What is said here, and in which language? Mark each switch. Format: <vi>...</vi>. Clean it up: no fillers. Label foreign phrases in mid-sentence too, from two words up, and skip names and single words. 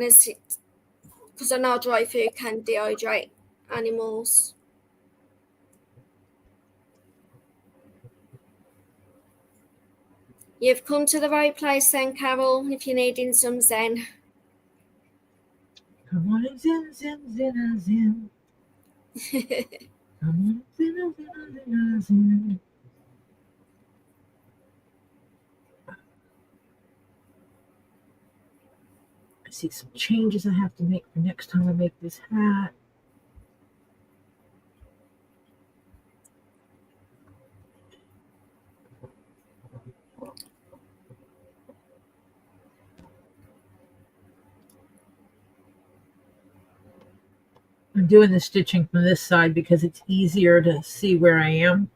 <en>Because I know dry food can dehydrate animals. You've come to the right place then, Carol, if you're needing some zen. Come on and zen, zen, zen, zen. Come on, zen, zen, zen, zen. I see some changes I have to make for next time I make this hat. I'm doing the stitching from this side because it's easier to see where I am.</en>